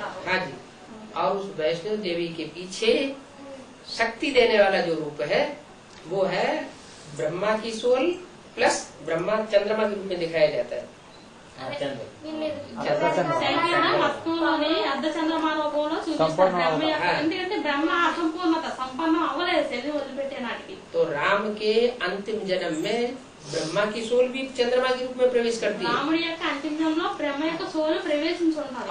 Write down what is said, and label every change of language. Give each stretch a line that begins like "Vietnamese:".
Hindi: हाँ जी, और उस वैष्णव देवी के पीछे शक्ति देने वाला जो रूप है वो है ब्रह्मा की सोल प्लस ब्रह्मा चंद्रमा के रूप में दिखाया जाता है।
Telugu: శంకరుడు మొత్తంలోని అర్ధ చంద్రమాన రూపంలో చూపిస్తారు బ్రహ్మ యొక్క, ఎందుకంటే బ్రహ్మ అసంపూర్ణత సంపన్నం అవ్వలేదు శరీరం వదిలిపెట్టే నాటికి.
Hindi: तो राम के अंतिम जन्म में ब्रह्मा की सोल भी चंद्रमा के रूप में प्रवेश करती है
Telugu: రాముడి యొక్క అంతిమంలో బ్రహ్మ యొక్క సోలు ప్రవేశించుంటారు.